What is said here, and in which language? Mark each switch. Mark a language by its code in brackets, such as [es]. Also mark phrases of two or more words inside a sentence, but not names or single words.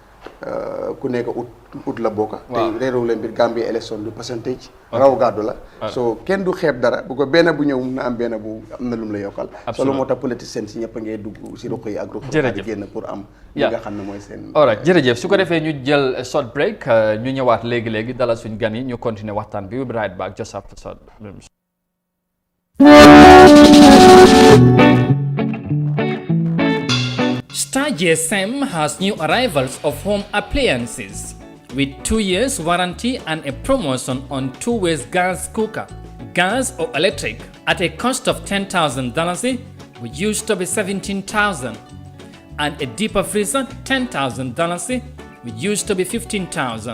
[wo] ku nekk ut la bokka te réew leen biir Gambia élection du percentage raw gàddu la so kenn du xeeb dara bu ko benn bu ñëw mun na am benn bu am na lum la yokkal solo moo tax politicien si ñëpp a ngay dugg si ruq yi ak ruq yi génn pour am li nga xam ne mooy seen alright jërëjëf su ko defee ñu jël [en] short break [wo] ñu ñëwaat léegi-léegi dalal suñ gan yi ñu continuer waxtaan bi [en] we'll be right back just after short Star GSM has new arrivals of home appliances with 2 years warranty and a promotion on 2-way gas cooker, gas or electric at a cost of $10,000, which used to be $17,000, and a deeper freezer $10,000, which used to be $15,000.